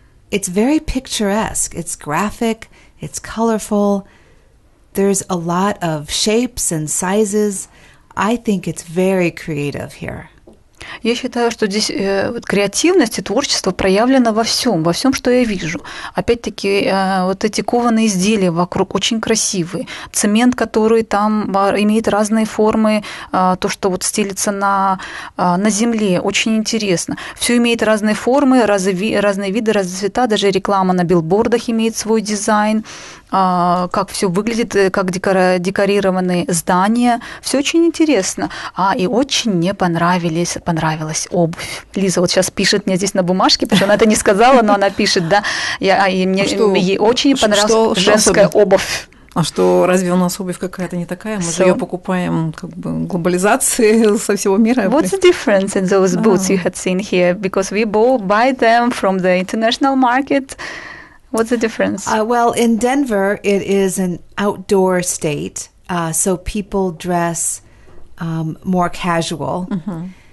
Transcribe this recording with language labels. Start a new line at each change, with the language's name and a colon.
English: It's very picturesque. It's graphic, it's colorful. There's a lot of shapes and sizes. I think it's very creative here.
Russian: Я считаю, что здесь креативность и творчество проявлено во всем, что я вижу. Опять-таки, вот эти кованые изделия вокруг очень красивые. Цемент, который там имеет разные формы, то, что вот стелится на земле, очень интересно. Все имеет разные формы, разные виды, разные цвета, даже реклама на билбордах имеет свой дизайн. Как все выглядит, как декорированы здания. Все очень интересно. И очень мне понравилась обувь. Лиза вот сейчас пишет мне здесь на бумажке, потому что она это не сказала, но она пишет, да. Ей очень понравилась женская обувь. А что, разве у нас обувь какая-то не такая? Мы же ее покупаем как бы глобализации со всего мира.
English: What's the difference in those boots you had seen here? Because we both buy them from the international market. What's the difference? Well, in Denver, it is an outdoor state, so people dress more casual. Mm-hmm.